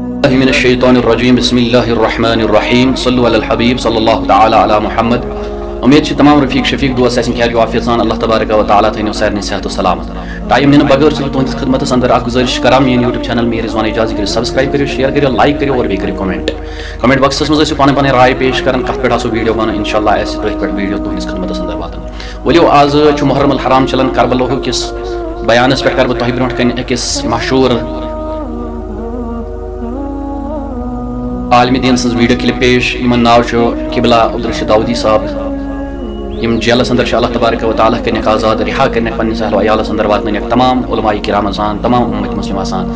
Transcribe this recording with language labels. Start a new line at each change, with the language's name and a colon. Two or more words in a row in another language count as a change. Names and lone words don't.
Arabic: بالله من الشیطان الرجیم بسم اللہ الرحمن الرحیم صلو علی الحبیب صلی اللہ تعالی علی محمد.
Kashmiri: امید چھ تمام رفیق شفیق دوست آسن خیر عافیت سان
Arabic: اللہ تبارک و تعالی
Kashmiri: تھنو سارنی صحت و سلامت. ٹائم نہ بغیر چھ تہندس خدمتس اندر اکھ گزارش کرام میری یوٹیوب چینل میری رضوان اجازت کریو سبسکرائب کریو شیئر کریو لائک کریو اور بیٚیہِ کریو
English: comment box
Kashmiri: مز ٲسِو پنٕنۍ پنٕنۍ رائے پیش کران کتھ پٮ۪ٹھ آسو ویڈیو بناوُن انشاءاللہ آسہِ تٔتھۍ پٮ۪ٹھ ویڈیو تہندس خدمتس اندر واتان. ؤلِو آز چھُ محرم الحرام چلان کربلاہُک کِس بیانس پٮ۪ٹھ کر بہٕ تۄہہِ برونٛٹھ کَنہِ أکِس مشہوٗر عالمی دین سن ویڈیو کلپ پیش یمن ناو چھُ قبلہ عبدالرشید داؤدی صاحب یم جیلس اندر
Arabic: اللہ تبارک و تعالیٰ
Kashmiri: کرنک آزاد رہا کرنک پنس اہل و عیالس اندر واتنک تمام علماء کرام آسان تمام امت مسلم آسان.